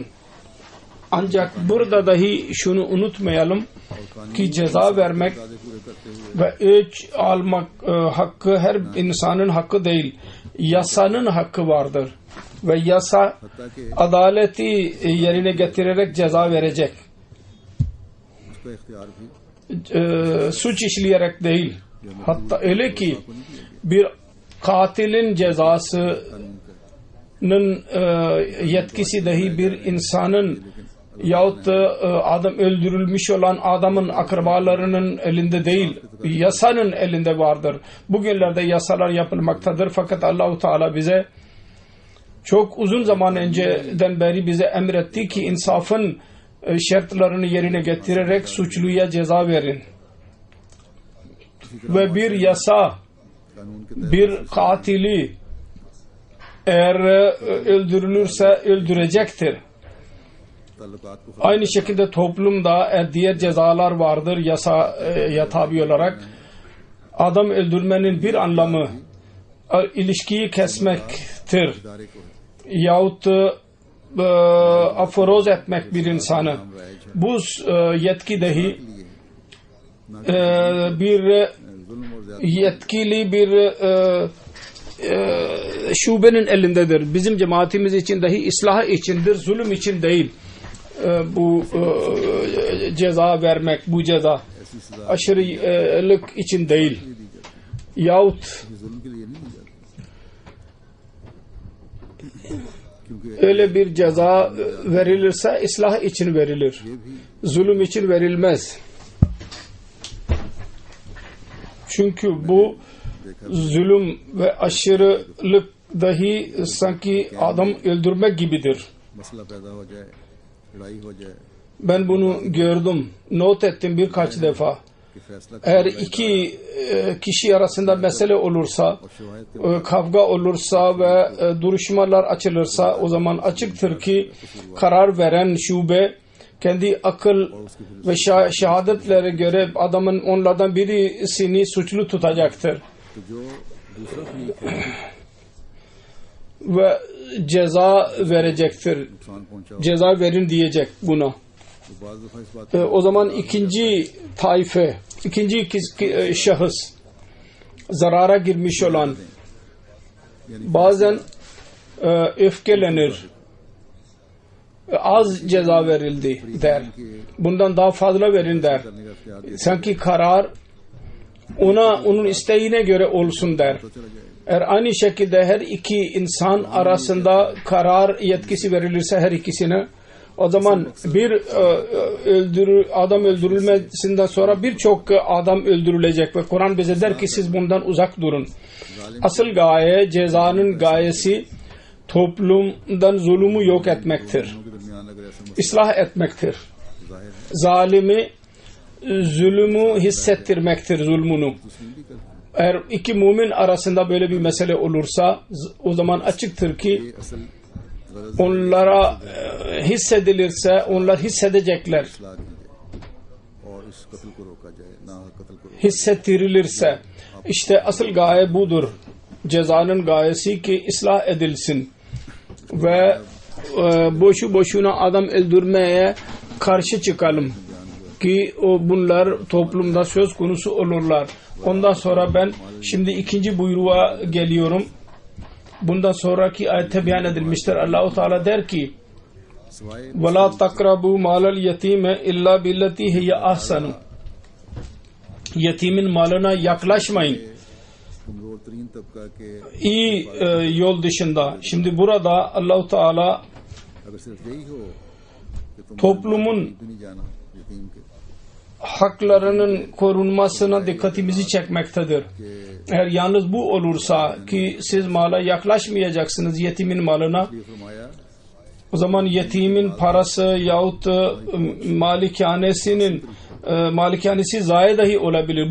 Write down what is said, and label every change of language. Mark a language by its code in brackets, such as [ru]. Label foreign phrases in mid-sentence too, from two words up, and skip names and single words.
[tr] Ancak burada dahi şunu unutmayalım ki ceza vermek ve öç almak hakkı her insanın hakkı değil. Yasanın hakkı vardır. Ve yasa [ur] حتیٰ کہ [tr] adaleti yerine getirerek ceza verecek. [ur] اس کا اختیار بھی [tr] Suç işleyerek değil. Hatta öyle ki bir katilin cezasının yetkisi dahi bir insanın yahut da adam öldürülmüş olan adamın akrabalarının elinde değil, yasanın elinde vardır. Bugünlerde yasalar yapılmaktadır fakat Allah-u Teala bize çok uzun zaman önceden beri bize emretti ki insafın şartlarını yerine getirerek suçluya ceza verin. Ve bir yasa [ur] قانون کے [tr] bir katili eğer öldürülürse öldürecektir. [ur] تعلقات کو [tr] Aynı şekilde toplumda diğer cezalar vardır yasaya tabi olarak. Adam öldürmenin bir anlamı ilişkiyi kesmektir. [ur] ادارے کو [tr] Yahut aforoz etmek bir insanı. Bu yetki dahi bir [ur] ظلم اور زیادہ [tr] yetkili bir şubenin elindedir. Bizim cemaatimiz için dahi ıslah içindir, zulüm için değil. Bu ceza vermek, bu ceza [ur] ایسی سزا [tr] aşırılık için değil. Yahut [ur] ظلم کے لیے نہیں دی جاتی کیونکہ [tr] öyle bir ceza verilirse ıslah için verilir. [ur] یہ بھی [tr] Zulüm için verilmez. Çünkü bu zulüm ve aşırılık dahi sanki adam öldürmek gibidir. [ur] مسئلہ پیدا ہو جائے لڑائی ہو جائے [tr] Ben bunu gördüm, not ettim birkaç defa. [ur] کہ فیصلہ [tr] Eğer iki kişi arasında mesele olursa, kavga olursa ve duruşmalar açılırsa o zaman açıktır ki karar veren şube kendi akıl ve şehadetlere göre adamın onlardan birisini suçlu tutacaktır [ur] تو جو دوسرا فریق ہے [tr] ve ceza verecektir. [ur] نقصان پہنچا [tr] Ceza verin diyecek buna. [ur] تو بعض دفعہ اس بات [tr] O zaman ikinci taife, ikinci şahıs zarara girmiş olan bazen öfkelenir. Az ceza verildi der. Bundan daha fazla verin der. [ur] کرنے کا اختیار [tr] Sanki karar onun isteğine göre olsun der. [ur] چلا جائے گا [tr] Eğer aynı şekilde her iki insan arasında karar yetkisi verilirse her ikisine, o zaman bir adam öldürülmesinden sonra birçok adam öldürülecek ve Kur'an bize der ki siz bundan uzak durun. Asıl gaye, cezanın gayesi toplumdan zulümü yok etmektir. [ur] کے درمیان اگر ایسا مسئلہ [tr] İslah etmektir. [ur] ظاہر ہے [tr] Zalimi zulümü hissettirmektir, zulmünü. [ur] تسلیم بھی کرتے ہیں [tr] Eğer iki mümin arasında böyle bir mesele olursa o zaman açıktır ki [ur] یہ اصل غرض [tr] onlara hissedilirse onlar hissedecekler. [ur] اصلاح کی جائے اور اس قتل کو روکا جائے نہ قتل کو روکا [tr] Hissettirilirse işte asıl gaye budur. Cezanın gayesi ki ıslah edilsin ve boşu boşuna adam öldürmeye karşı çıkalım ki bunlar toplumda söz konusu olurlar. Ondan sonra ben şimdi ikinci buyruğa geliyorum. Bundan sonraki ayette beyan edilmiştir. Allah-u Teala der ki [ur] सवाए [ar] وَلَا تَقْرَبُوا مَالَ الْيَتِيمَ اِلَّا بِالَّتِي هِيَ أَحْسَنُ [tr] Yetimin malına yaklaşmayın. [ur] کمزور ترین طبقہ کے [tr] İyi yol dışında. Şimdi burada Allah-u Teala [ur] اگر صرف یہی ہو کہ تم [tr] toplumun [ur] نہیں جانا یتیم کے [tr] haklarının korunmasına dikkatimizi çekmektedir. Eğer yalnız bu olursa ki siz mala yaklaşmayacaksınız, yetimin malına, [ur] یہ فرمایا [tr] o zaman yetimin parası yahut malikanesi zayi dahi olabilir.